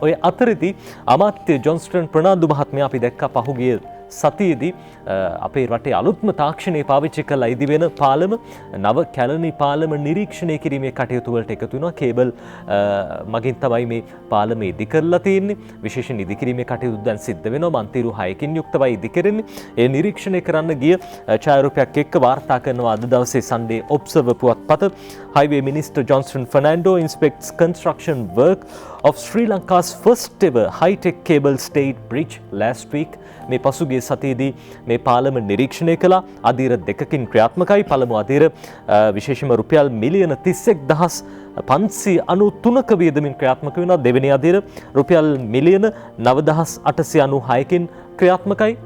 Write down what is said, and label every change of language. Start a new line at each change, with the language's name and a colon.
Sinhala: ඔය අතරදී අමාත්‍ය ජොන්ස්ටන් ප්‍රනාන්දු මහත්මයා අපි දැක්කා පහුගිය සතියේදී අපේ රටේ අලුත්ම තාක්ෂණය පාවිච්චි කරලා ඉදි වෙන පාලම නව කැලණි පාලම නිරීක්ෂණය කිරීමේ කටයුතු වලට එකතු වෙනවා. කේබල් මගින් තමයි මේ පාලම ඉදි කරලා තියෙන්නේ. විශේෂ ඉදි කිරීමේ කටයුතු දැන් සිද්ධ වෙනවා. මන්තිරු 6කින් යුක්තවයි ඉදි කරන්නේ. ඒ නිරීක්ෂණය කරන්න ගිය ඡායාරූපයක් එක්ක වාර්තා කරනවා අද දවසේ Sunday Observer පුවත්පත.
English: Highway Minister Johnston Fernando inspects construction work of Sri Lanka's first ever high-tech cable stayed bridge last week.
Sinhala: මේ පසුගිය සතියේදී මේ පාලම නිරීක්ෂණය කළා. අධීර දෙකකින් ක්‍රියාත්මකයි. පළමු අධීර විශේෂයෙන්ම රුපියල් මිලියන 31,593ක වියදමින් ක්‍රියාත්මක වෙනවා. දෙවෙනි අධීර රුපියල් මිලියන 9,896කින් ක්‍රියාත්මකයි.